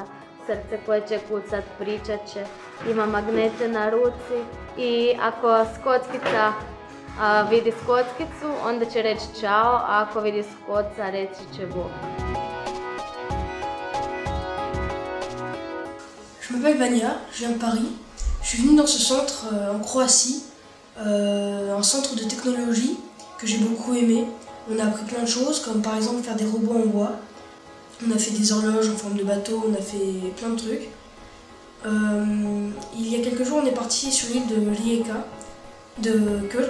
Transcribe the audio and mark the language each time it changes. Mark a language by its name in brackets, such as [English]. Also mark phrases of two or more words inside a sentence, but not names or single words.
[Croatian] Srce koje će kucat, pričat će, ima magnete na ruci i ako skockica vidi skockicu, onda će reći čao, a ako vidi skoca, reći će bok. [French] Je m'appelle Vania, je viens de Paris. Je suis venue dans ce centre en Croatie, un centre de technologie que j'ai beaucoup aimé. On a appris plein de choses, comme par exemple faire des robots en bois. On a fait des horloges en forme de bateau, on a fait plein de trucs. Il y a quelques jours, on est parti sur l'île de Rijeka, de Kulk.